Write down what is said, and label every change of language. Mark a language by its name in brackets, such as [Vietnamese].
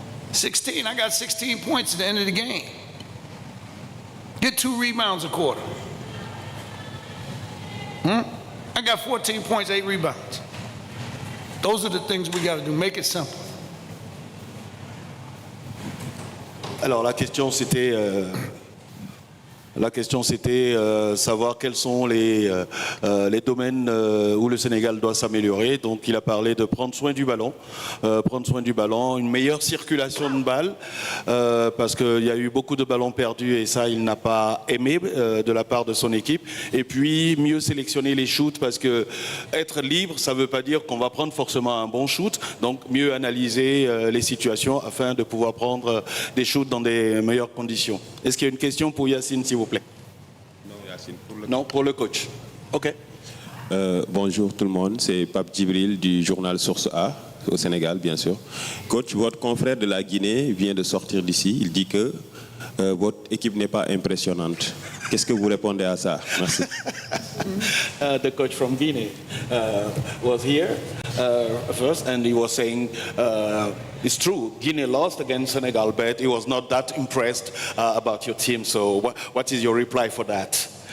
[English] 16, I got 16 points at the end of the game. Get 2 rebounds a quarter. I got 14 points, 8 rebounds. Those are the things we got to do, make it simple. [French] Alors la question c'était savoir quels sont les domaines où le Sénégal doit s'améliorer. Donc il a parlé de prendre soin du ballon, une meilleure circulation de balles, parce qu'il y a eu beaucoup de ballons perdus et ça il n'a pas aimé de la part de son équipe. Et puis mieux sélectionner les shoots, parce que être libre ça ne veut pas dire qu'on va prendre forcément un bon shoot. Donc mieux analyser les situations afin de pouvoir prendre des shoots dans des meilleures conditions. Est-ce qu'il y a une question pour Yacine, s'il vous plaît? Non, Yacine, pour le coach. OK. Bonjour tout le monde, c'est Pape Djibril du journal Source A, au Sénégal, bien sûr. Coach, votre confrère de la Guinée vient de sortir d'ici. Il dit que votre équipe n'est pas impressionnante. Qu'est-ce que vous répondez à ça? Merci. [English] The coach from Guinea was here first, and he was saying it's true, Guinea lost against Senegal, but he was not that impressed about your team. So what is your reply for that?